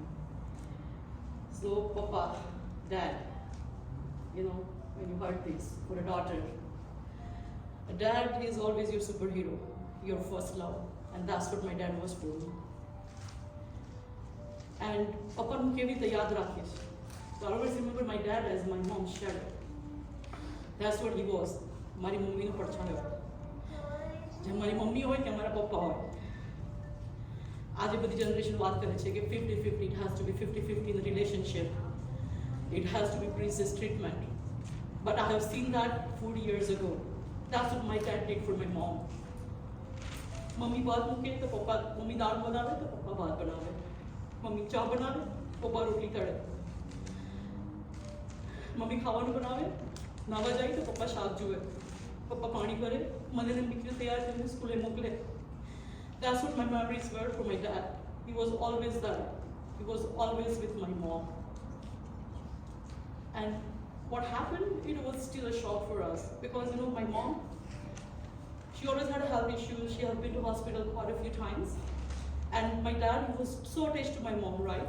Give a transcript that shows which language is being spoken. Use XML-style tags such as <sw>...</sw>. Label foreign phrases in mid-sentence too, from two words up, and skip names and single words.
<en>So Papa, Dad, you know, when you heard this for a daughter, a dad is always your superhero, your first love, and that's what my dad was for me. And Papa</en> <gu>હું કેવી રીતે યાદ રાખીશ?</gu> <en>So I always remember my dad as my mom's shadow. That's what he was.</en> <gu>મારી મમ્મીનો પડછાયો. જે મારી મમ્મી હોય કે મારા પપ્પા હોય. આજે બધી જનરેશન વાત કરે છે કે 50-50,</gu> <en>it has to be 50-50 in the relationship. It has to be princess treatment. But I have seen that 40 years ago. That's what my dad did for my mom.</en> <gu>મમ્મી ભાત મૂકે તો પપ્પા, મમ્મી દાળ બનાવે તો પપ્પા ભાત બનાવે. મમ્મી ચા બનાવે, પપ્પા રોટલી તળે. મમ્મી ખાવાનું બનાવે, નાવા જાય તો પપ્પા શાક જુએ, પપ્પા પાણી ભરે, મને ને દીકરી તૈયાર કરીને સ્કૂલે મોકલે.</gu> <en>That's what my memories were for my dad. He was always there. He was always with my mom. And what happened, it was still a shock for us because, you know, my mom, she always had health issues. She had been to hospital quite a few times. And my dad, he was so attached to my mom, right?</en>